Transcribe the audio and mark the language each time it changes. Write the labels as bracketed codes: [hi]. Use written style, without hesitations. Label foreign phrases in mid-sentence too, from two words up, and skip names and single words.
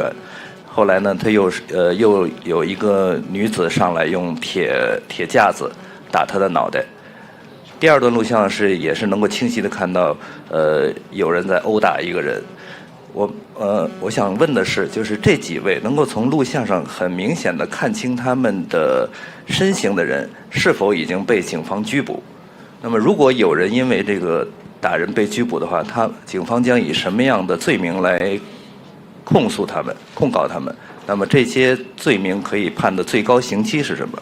[zh] 後來呢，他又有一個女子上來用鐵架子打他的腦袋。第二段錄像也是能夠清晰地看到，有人在毆打一個人。我想問的是，就是這幾位能夠從錄像上很明顯地看清他們的身形的人，是否已經被警方拘捕？那麼如果有人因為這個打人被拘捕的話，警方將以什麼樣的罪名來控诉他们、控告他们，那么这些罪名可以判的最高刑期是什么？